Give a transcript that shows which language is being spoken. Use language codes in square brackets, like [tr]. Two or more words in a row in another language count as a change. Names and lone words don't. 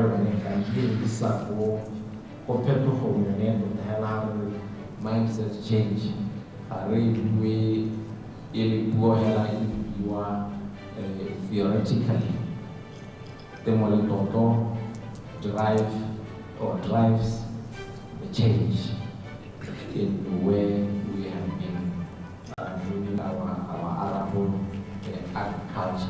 [tn] yone gantsi re isa go phetogong yone tota hela re [en] mindset change [tn] ga re bue e le puo hela e buiwa theoretically temoletoto [en] drives the change in the way we have been doing our arable agriculture.